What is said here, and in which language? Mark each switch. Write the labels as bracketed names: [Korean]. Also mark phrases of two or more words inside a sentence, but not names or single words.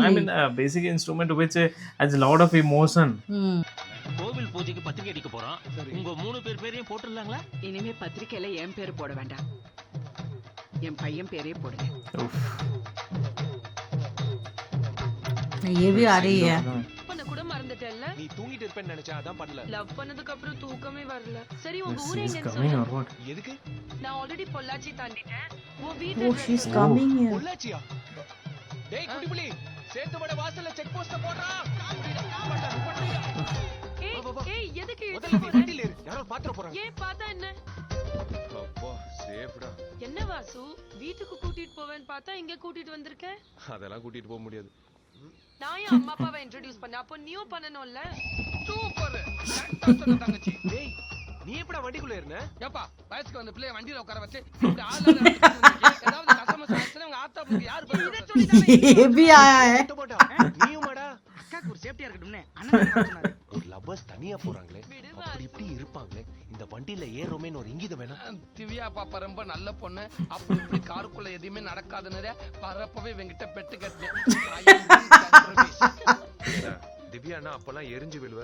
[English] I mean, basic instrument which has a lot of emotion. [Tamil] கோவில் பூஜைக்கு பத்திரிக்கை அடிக்க போறோம். உங்க 3 பேர் பேரையும் போட்டுடலாங்களா? இனிமே பத்திரிக்கையில என் பேர் போட வேண்டாம், என் பையன் பேரே போடுங்க. [Hindi] ये भी आ रही है. [Tamil] பண்ண கூட மறந்துட்டேல்ல? நீ தூங்கிட்டு இருப்பேன்னு நினைச்சேன் அதான் பண்ணல. லவ் பண்ணதுக்கு அப்புறம் தூக்கமே வரல. சரி உங்க ஊர் [English] She's [Tamil] எங்கன்னு [English] coming [Tamil] சொல்லு. [English] or what? [Tamil] எதுக்கு? நான் ஆல்ரெடி பொள்ளாச்சி தாண்டிட்டேன். உன் [English] Oh, [Tamil] வீட்டு [English] she's coming here. [Tamil] பொள்ளாச்சியா? டேய் குடிபுலி சேத்துமட வாசல்ல [English] check post [Tamil] போடுறா. ஏய் எதுக்கு முதல்ல இழுத்து நீ போற? வண்டியில ஏறு. யாரோ பாத்துற போறாங்க. ஏன் பார்த்தா என்ன? அப்பா சேஃப்டா. என்ன வாசு வீட்டுக்கு கூட்டிட்டு போவேன்னு பார்த்தா இங்க கூட்டிட்டு வந்திருக்க? அதெல்லாம் கூட்டிட்டு போக முடியாது. நான் என் அம்மா அப்பாவை இன்ட்ரோடியூஸ் பண்ண அப்போ நீயும் பண்ணணும்ல. சூப்பர். கரெக்ட்டா சொன்ன தங்கச்சி. டேய் நீ எப்படா வண்டிக்குள்ள ஏறுன? ஏப்பா வயசுக்கு வந்த பிள்ளைய வண்டியில உட்கார வச்சு இப்படி ஆளால ஏதாவது கஸ்டமர்ஸ் ஆச்சுன்னா உங்க ஆத்தா உங்களுக்கு யாரு [Hindi] ये भी आया है. [Tamil] நீயுமாடா? அக்காக்கு ஒரு சேஃப்டியா இருக்கட்டும்னே அண்ணன் சொன்னாரு. ஒரு லவ்வர்ஸ் தனியா போறாங்களே அப்படி இப்படி இருப்பாங்களே இந்த வண்டியில ஏறோமேன்னு ஒரு இங்கிதம் வேணா? திவ்யா பாப்பா ரொம்ப நல்ல பொண்ணு. அப்படி இப்படி காருக்குள்ள எதுவுமே நடக்காதுன்னு பரப்பவே இவங்கிட்ட பெட்டு கட்டினேன். திவ்யானா அப்பெல்லாம் எரிஞ்சு விழுவ.